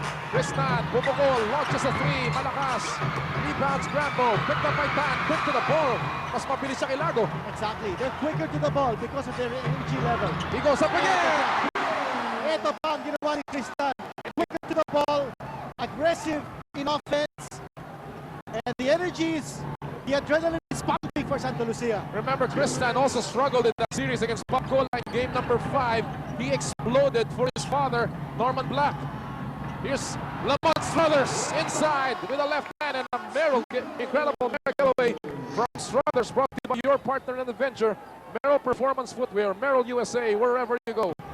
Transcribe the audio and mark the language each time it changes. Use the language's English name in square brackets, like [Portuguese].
[English] Tristan, bubukol, launches a 3, malakas. Rebounds, Grambo, picked up by Tan, quick to the ball. [Filipino] Mas mabilis siya kay Lago. [English] Exactly. They're quicker to the ball because of their energy level. He goes up again. [Filipino] Ito pa ang ginawa ni Tristan. [English] Quicker to the ball, aggressive in offense, and the adrenaline is pumping for Santa Lucia. Remember, Tristan also struggled in that series against Pacola in game number 5. He exploded for his father, Norman Black. Here's Lamont Struthers inside with a left hand and a incredible Merrill away from Struthers, brought to you by your partner in the venture, Merrill Performance Footwear, Merrill USA, wherever you go.